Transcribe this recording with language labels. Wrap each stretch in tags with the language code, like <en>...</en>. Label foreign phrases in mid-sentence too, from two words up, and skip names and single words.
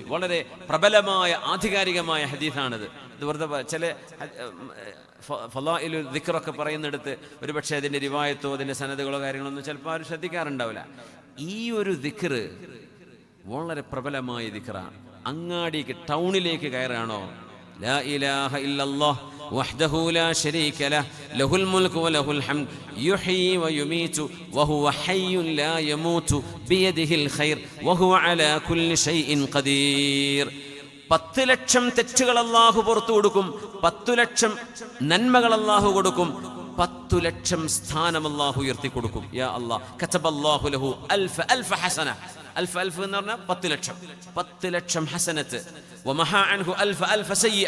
<ml>വളരെ പ്രബലമായ ആധികാരികമായ ഹദീസാണിത്. ഇത് വെറുതെ ചില</ml> <ar>فضائل الذكر</ar> <ml>പറയുന്നിടത്ത് ഒരു പക്ഷേ അതിൻ്റെ റിവായത്തോ അതിൻ്റെ സനദുകളോ കാര്യങ്ങളൊന്നും ചിലപ്പോൾ ആരും ശ്രദ്ധിക്കാറുണ്ടാവില്ല. ഈ ഒരു ദിക്ർ വളരെ പ്രബലമായ ദിക്റാണ്. അങ്ങാടിക്ക് ടൗണിലേക്ക് കയറാണോ,</ml> <ar>لا إله إلا الله وحده لا شريك له له الملك وله الحمد يحيي ويميت وهو حي لا يموت بيده الخير وهو على كل شيء قدير.</ar> <ml>10 ലക്ഷം തെറ്റുകൾ അല്ലാഹു പുറത്തു കൊടുക്കും. 10 ലക്ഷം നന്മകൾ അല്ലാഹു കൊടുക്കും. 10 ലക്ഷം സ്ഥാനം അല്ലാഹു ഉയർത്തി കൊടുക്കും.</ml> <ar>يا الله، كتب الله له ألف حسنة.</ar> <ml>അൽഫ് എന്ന് പറഞ്ഞാൽ 10 ലക്ഷം. 10 ലക്ഷം ഹസനത്ത്.</ml> <ar>ومحا عنه ألف سيئة.</ar>